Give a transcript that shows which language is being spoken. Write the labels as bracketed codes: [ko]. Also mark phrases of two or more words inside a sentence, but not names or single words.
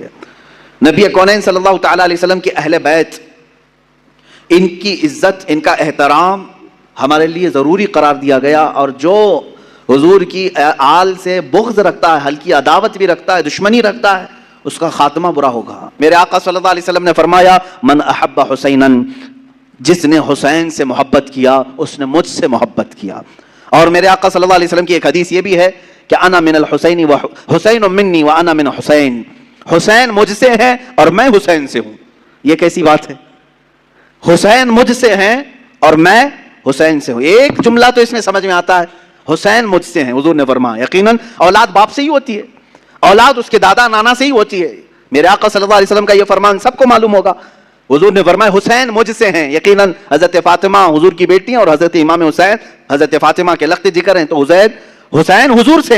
[ur] نبی کونین [ar] صلی اللہ تعالیٰ علیہ وسلم [ur] کے اہل بیت، ان کی عزت، ان کا احترام ہمارے لیے ضروری قرار دیا گیا، اور جو حضور کی آل سے بغض رکھتا ہے، ہلکی عداوت بھی رکھتا ہے، دشمنی رکھتا ہے، اس کا خاتمہ برا ہوگا۔ میرے آقا [ar] صلی اللہ علیہ وسلم [ur] نے فرمایا [ar] من احب حسینا، [ur] جس نے حسین سے محبت کیا اس نے مجھ سے محبت کیا۔ اور میرے آقا [ar] صلی اللہ علیہ وسلم [ur] کی ایک حدیث یہ بھی ہے کہ [ar] انا من الحسین و حسین منی و انا من حسین، [ur] حسین مجھ سے ہے اور میں حسین سے ہوں۔ یہ کیسی بات ہے؟ حسین مجھ سے ہیں اور میں حسین سے ہوں۔ ایک جملہ تو اس میں سمجھ میں آتا ہے، حسین مجھ سے ہیں۔ حضور نے فرمایا یقیناً اولاد باپ سے ہی ہوتی ہے، اولاد اس کے دادا نانا سے ہی ہوتی ہے۔ میرے آقا [ar] صلی اللہ علیہ وسلم [ur] کا یہ فرمان سب کو معلوم ہوگا۔ حضور نے فرمایا حسین مجھ سے ہیں، یقیناً حضرت فاطمہ حضور کی بیٹی ہیں، اور حضرت امام حسین حضرت فاطمہ کے لخت جگر ہیں، تو حسین حضور سے ہیں۔